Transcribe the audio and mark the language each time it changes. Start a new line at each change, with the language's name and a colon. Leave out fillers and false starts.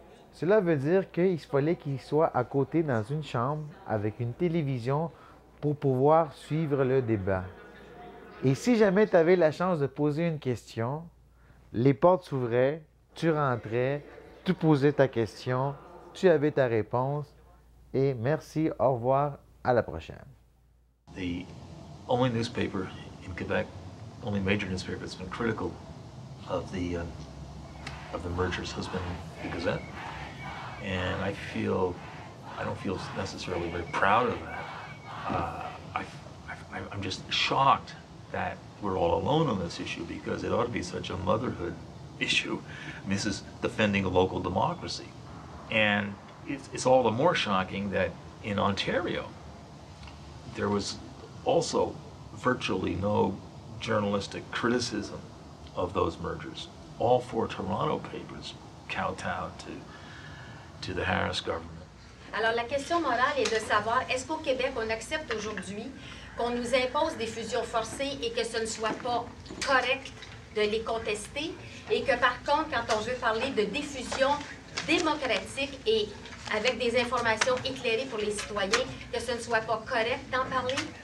French: Cela veut dire qu'il fallait qu'ils soient à côté dans une chambre avec une télévision pour pouvoir suivre le débat. Et si jamais tu avais la chance de poser une question, les portes s'ouvraient, tu rentrais, tu posais ta question, tu avais ta réponse et merci, au revoir, à la prochaine.
English: The only newspaper in Quebec, only major newspaper that's been critical of the mergers has been the Gazette. And I don't feel necessarily very proud of that. I'm just shocked that we're all alone on this issue because it ought to be such a motherhood issue. I mean, this is defending a local democracy. And it's all the more shocking that in Ontario, there was also virtually no journalistic criticism of those mergers. All four Toronto papers kowtowed to the Harris government.
French: Alors, la question morale est de savoir, est-ce qu'au Québec, on accepte aujourd'hui qu'on nous impose des fusions forcées et que ce ne soit pas correct de les contester et que, par contre, quand on veut parler de diffusion démocratique et avec des informations éclairées pour les citoyens, que ce ne soit pas correct d'en parler?